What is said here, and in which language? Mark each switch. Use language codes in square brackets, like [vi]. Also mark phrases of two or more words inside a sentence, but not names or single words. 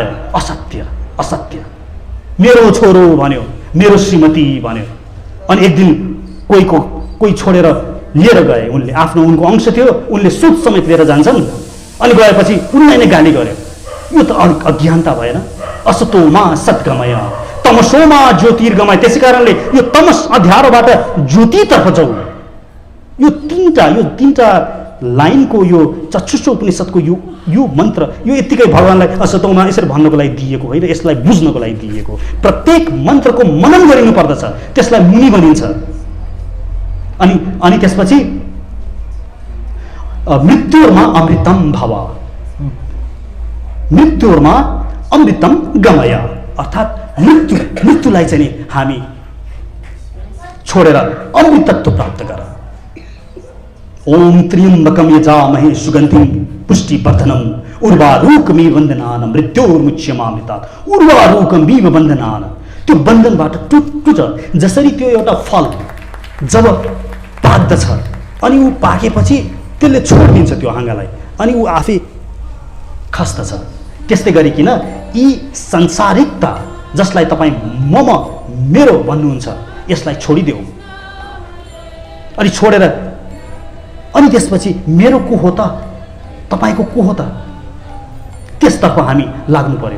[ne] असत्य। मेरो छोरो भन्यो, मेरो श्रीमती भन्यो, अनि एक दिन कोही छोडेर लिएर गए। उनको अंश थियो, उनले सुद समेत लिएर जान्छन्, अनि गएपछि उनलाई नै गाली गर्यो। यो त अज्ञानता भएन? [sa] असतोमा सद्गमय तमसोमा ज्योतिर्गमय। [ne] त्यसै कारणले यो तमस अँध्यारोबाट ज्योतितर्फ जाऊ। यो तीनटा लाइनको यो चक्षुष उपनिषदको यो मन्त्र यो यतिकै भगवानलाई असतोमा यसरी भन्नको लागि दिएको होइन, यसलाई बुझ्नको लागि दिएको। प्रत्येक मन्त्रको मनन गरिनु पर्दछ, त्यसलाई मुनि भनिन्छ। अनि त्यसपछि [sa] मृत्युर्मा अमृतम भव, मृत्युर्मा अमृतम गमय, [ne] अर्थात् मृत्युलाई चाहिँ नि हामी छोडेर अमृतत्व प्राप्त गर। [sa] ओम त्र्यम्बकम यजामहे सुगन्धिं पुष्टिवर्धनम् उर्वारुकमिव बन्धनान् मृत्योर्मुच्यमामृतात्। उर्वारुकमिव बन्धनान्, [ne] त्यो बन्धनबाट टुट। जसरी त्यो एउटा फल जब पाक्दछ अनि ऊ पाकेपछि त्यसले छोडिदिन्छ त्यो हाँगालाई, अनि ऊ आफै खस्दछ। त्यस्तै गरिकन यी संसारिकता जसलाई तपाईँ मम मेरो भन्नुहुन्छ यसलाई छोडिदेऊ, अनि छोडेर अनि त्यसपछि मेरो को हो त, तपाईँको को हो त, त्यसतर्फ हामी लाग्नु पर्यो।